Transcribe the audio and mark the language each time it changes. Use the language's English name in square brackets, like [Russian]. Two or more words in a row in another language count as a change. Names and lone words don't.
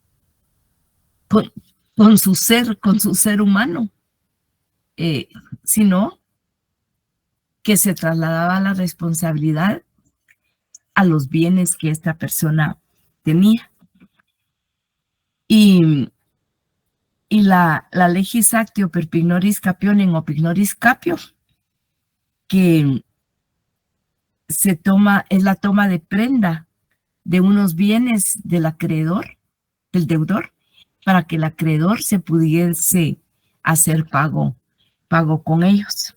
[Spanish] ser humano, sino que se trasladaba la responsabilidad a los bienes que esta persona tenía. Y la [Latin] legis actio per pignoris capionem o pignoris capio, [Spanish] que es la toma de prenda de unos bienes del acreedor, del deudor, para que el acreedor se pudiese hacer pago con ellos.